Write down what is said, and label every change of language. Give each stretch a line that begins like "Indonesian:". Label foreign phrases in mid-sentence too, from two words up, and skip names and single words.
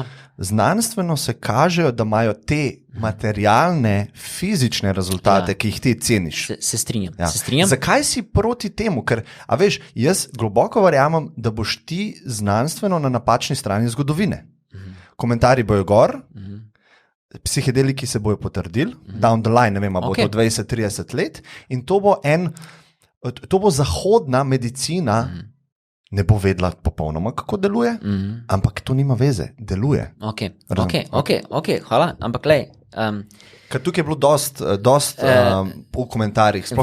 Slovenian: znanstveno se kažejo, da imajo te materialne, fizične rezultate, Ja. ki jih ti ceniš. Se strinjam. Ja. Se strinjam. Zakaj si proti temu? Ker, a veš, jaz globoko verjamem, da boš ti znanstveno na napačni strani zgodovine. Komentarji bojo gor, psihedeliki se bojo potrdili,
English: down the line,
Slovenian: ne vem, a bo Okej. to 20-30 let, in to bo zahodna medicina, ne bo vedela popolnoma, kako deluje, ampak to nima veze, deluje. Ok, hvala. Ampak lej, Ker tukaj je bilo dost v komentarjih, sploh,